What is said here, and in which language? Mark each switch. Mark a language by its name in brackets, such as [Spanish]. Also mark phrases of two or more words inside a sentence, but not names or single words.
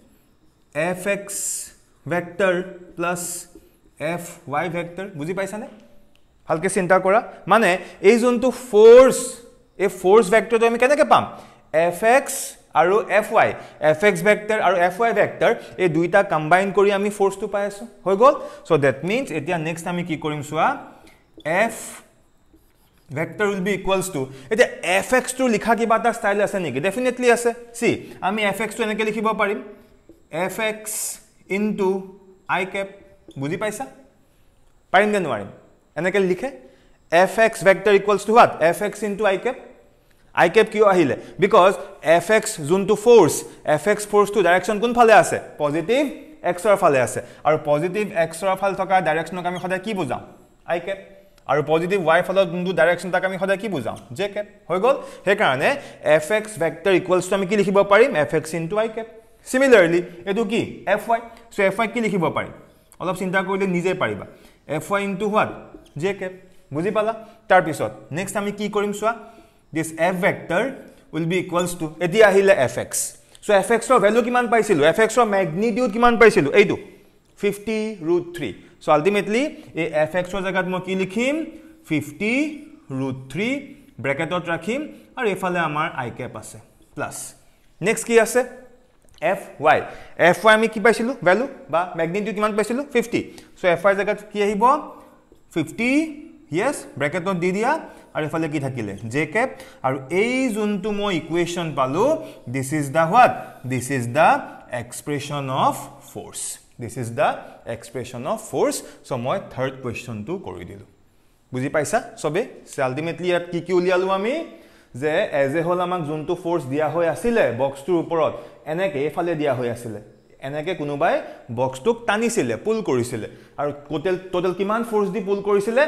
[English] fx vector plus fy vector [Assamese] বুজি পাইছানে ভালকে চিন্তা কৰা মানে এই যোনটো ফ'ৰ্চ এই ফ'ৰ্চ ভেক্টৰটো আমি কেনেকৈ পাম fx আৰু fy fx ভেক্টৰ আৰু fy ভেক্টৰ এই দুইটা কম্বাইন কৰি আমি ফ'ৰ্চটো পাই আছো হৈ গল [English] so that means [Assamese] এতিয়া নেক্সট আমি কি কৰিম চোৱা f [English] vector will be equals to [Assamese] এতিয়া fx টো লিখা কিবা এটা ষ্টাইল আছে নেকি ডেফিনেটলি আছে সি আমি fx টো এনেকৈ লিখিব পাৰিম fx ইনটু i cap বুজি পাইছা পাৰিম নে নোৱাৰিম এনেকৈ লিখে [English] fx vector equals to what fx into i cap [Assamese] কিয় আহিলে because fx যোনটো ফ'ৰ্চ fx ফ'ৰ্চ টু ডাইৰেকশন কোন ফালে আছে পজিটিভ x ৰ ফালে আছে আৰু পজিটিভ x ৰ ফালে থকা ডাইৰেকশনক আমি সদায় কি বুজাম i cap আৰু পজিটিভ y ফালৰ যোনটো ডাইৰেকশন তাক আমি সদায় কি বুজাম j cap হৈ গল হে কাৰণে [English] fx vector equals to [Assamese] আমি কি লিখিব পাৰিম [English] fx into i cap [Assamese] similarly এটো কি fy so fy কি লিখিব পাৰিম অলপ চিন্তা কৰিলে নিজে পাৰিবা [English] fy into what j cap [Assamese] বুজি পালা তাৰ পিছত নেক্সট আমি কি কৰিম চোৱা [English] this f vector will be equals to [Assamese] এতিয়া আহিলে fx so fx ৰ ভ্যালু কিমান পাইছিলো fx ৰ ম্যাগনিটিউড কিমান পাইছিলো এইটো 50√3 [English] so ultimately [Assamese] এই fx ৰ জায়গাত মই কি লিখিম 50√3 ব্ৰেকেটত ৰাখিম আৰু এফালে আমাৰ i cap আছে প্লাস নেক্সট কি আছে fy আমি কি পাইছিলো ভ্যালু বা ম্যাগনিটিউড কিমান পাইছিলো 50 so fy জায়গাত কি আহিব 50 yes ব্ৰেকেটত দি দিয়া আৰু এফালে কি থাকিলে j cap আৰু এই যোনটো মই ইকুৱেচন পালো [English] this is the what this is the expression of force this is the expression of force so [Assamese] মই [English] third question [Assamese] টো কৰি দিলো বুজি পাইছা সবে সো আলটিমেটলি ইয়াত কি উলিয়ালো আমি যে [English] as a whole [Assamese] আমাক যোনটো ফ'ৰ্চ দিয়া হৈ আছিল বক্সটোৰ ওপৰত এনেকৈ এফালে দিয়া হৈ আছিল এনেকৈ কোনোবাই বক্সটোক টানিছিলে পুল কৰিছিলে আৰু টোটাল কিমান ফ'ৰ্চ দি পুল কৰিছিলে